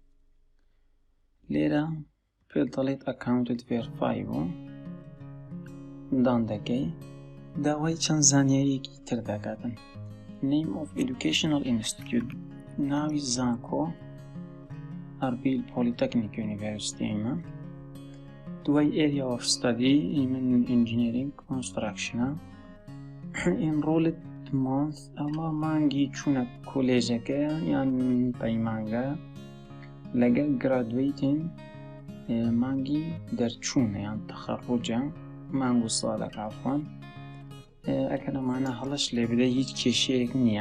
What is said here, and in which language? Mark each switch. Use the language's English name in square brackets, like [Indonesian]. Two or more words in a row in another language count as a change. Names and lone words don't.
[Central Kurdish] لێرە پێ دەڵێت ئەکاونتت ڤێرفای بوو، دان دەکەی. داوای چەند زانیاریەکی تر دەکاتن. [English] Name of Educational Institute، [Central Kurdish] ناوی زانکۆ ئەربیل پۆلیتەکنیک یونیڤەرسیتی ئێمە. دوای [English] Area of Study [Central Kurdish] من [English] Engineering Constructionە. Enrolled month، [Central Kurdish] ئەمە مانگی چوونە کۆلێژەکە یان پەیمانگە، لەگەڵ Graduating مانگی دەرچوونە یان تەخەڕوجە، مانگ و ساڵێک ئافوان. ئەگەر ئەمانە هەڵەش لێ بدە هیچ کێشەیەک نییە.